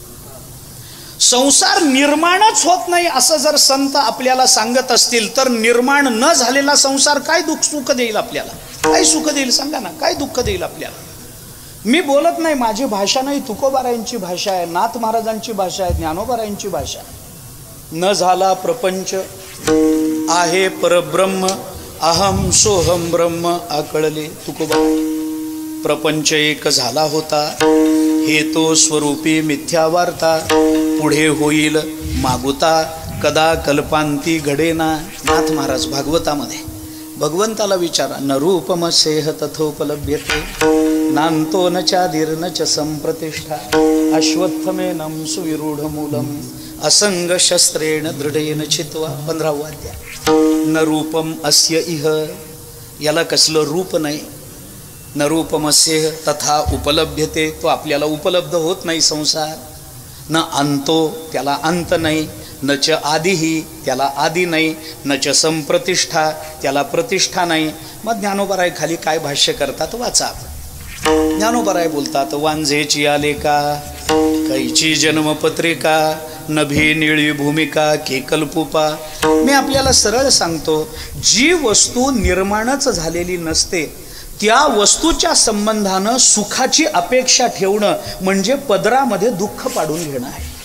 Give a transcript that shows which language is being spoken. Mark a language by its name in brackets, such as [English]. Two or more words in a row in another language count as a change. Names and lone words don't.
[Marathi] संसार निर्माणच होत नाही असं जर संत आपल्याला सांगत असतील तर निर्माण न झालेला संसार काय सुख देईल आपल्याला? काय सुख देईल सांगा ना, काय दुःख देईल आपल्याला? मी बोलत नाही, माझी भाषा नाही, तुकोबारायांची भाषा आहे, नाथ महाराजांची भाषा आहे, ज्ञानोबारायांची भाषा आहे. न झाला प्रपंच आहे परब्रह्म, [Sanskrit] अहम सोहम ब्रह्म [Marathi] आकळले तुकोबाराय. प्रपंच एक झाला होता, हे तो स्वरूपी मिथ्या वार्ता, पुढे होईल मागुता, कदा कल्पांती घडेना. नाथ महाराज भागवतामध्ये भगवंताला विचारा, [Sanskrit] न रूपमसेह तथोपलभ्यते, नांतो न चादिर न च संप्रतिष्ठा, अश्वत्थमेनं सुविरूढमूलम, असंग शस्त्रेण दृढेन छित्वा. 15वा अध्याय. न रूपम अस्य इह, [Marathi] याला कसलं रूप नाही. [Sanskrit] न रूपमस्येह तथा उपलभ्यते, [Marathi] तो आपल्याला उपलब्ध होत नाही संसार. [Sanskrit] न अंतो, [Marathi] त्याला अंत नाही. [Sanskrit] न च आदिही, [Marathi] त्याला आदि नाही. [Sanskrit] न च संप्रतिष्ठा, [Marathi] त्याला प्रतिष्ठा नाही. मग ज्ञानोबाराय खाली काय भाष्य करतात वाचा. ज्ञानोबाराय बोलतात, वांझेची आले का कैची जन्मपत्रिका, नभी निळी भूमिका के कल्पुपा. मी आपल्याला सरळ सांगतो, जी वस्तू निर्माणच झालेली नसते त्या वस्तूच्या संबंधानं सुखाची अपेक्षा ठेवणं म्हणजे पदरामध्ये दुःख पाडून घेणं आहे.